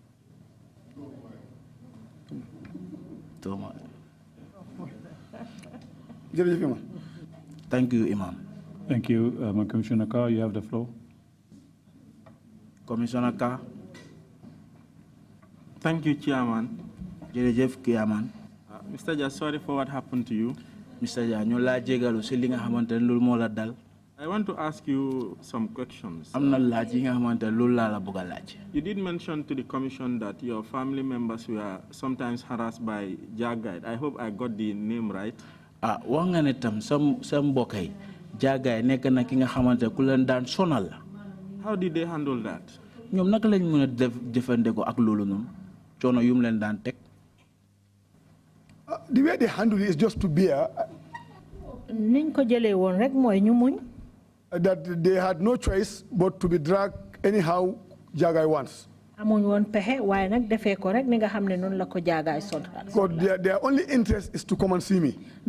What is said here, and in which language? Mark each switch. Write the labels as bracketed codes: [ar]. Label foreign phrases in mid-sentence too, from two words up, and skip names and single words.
[en] Thank you, Imam. Thank you, Commissioner Carr. You have the floor. Commissioner Carr. Thank you, Chairman. [wo] Jerejef Kiaman. [en] Mr. Jah, sorry for what happened to you. Mr. [wo] Jah, ñu la jégalu ci li nga xamantene lool mo la dal. [en] I want to ask you some questions. [wo] Amna laaj yi nga xamantene lool la bëgg laaj. [en] You did mention to the commission that your family members were sometimes harassed by Jah Guide. I hope I got the name right. [wo] Wax nga ne tam sa mbokay Jah Guide nek na ki nga xamantene ku leen daan sonal la. [en] How did they handle that? [wo] Ñom naka lañ mëna def jëfandeko ak loolu non coono yum leen daan tek. [en] The way they handle it is just to bear. That they had no choice but to be dragged anyhow Jah Guide wants. Because their only interest is to come and see me.